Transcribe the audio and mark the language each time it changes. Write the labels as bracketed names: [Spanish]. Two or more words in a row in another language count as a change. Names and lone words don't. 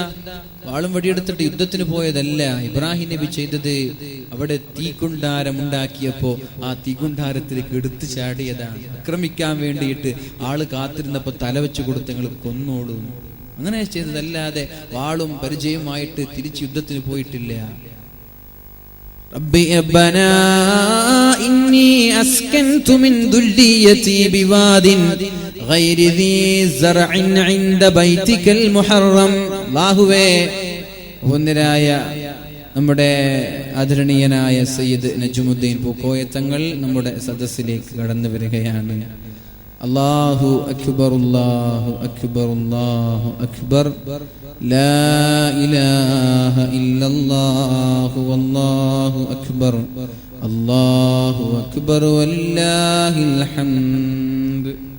[Malayalam] വാളും വടിയെടുത്തിട്ട് യുദ്ധത്തിന് പോയതല്ല. ഇബ്രാഹിം നബി ചെയ്തത് അവിടെ തീക്കുണ്ടാരം ഉണ്ടാക്കിയപ്പോ ആ തീക്കുണ്ടാരത്തിലേക്ക് എടുത്തു ചാടിയതാണ്. ആക്രമിക്കാൻ വേണ്ടിയിട്ട് ആള് കാത്തിരുന്നപ്പോ തലവെച്ചു കൊടുത്ത് നിങ്ങൾ കൊന്നോളൂ, അങ്ങനെ ചെയ്തതല്ലാതെ വാളും പരിചയമായിട്ട് തിരിച്ച് യുദ്ധത്തിന് പോയിട്ടില്ല. [Arabic] ربي ربنا إني أسكنت من ذريتي بواد غير ذي زرع عند بيتك المحرم. [Malayalam] അല്ലാഹുവേ, ഒന്നിരായ നമ്മുടെ ആദരണീയനായ സയ്യിദ് നജ്മുദ്ദീൻ പൂക്കോയ തങ്ങൾ നമ്മുടെ സദസ്സിലേക്ക് കടന്നു വരികയാണ്. [Arabic] الله أكبر، الله أكبر، الله أكبر، لا إله إلا الله والله أكبر، الله أكبر ولله الحمد.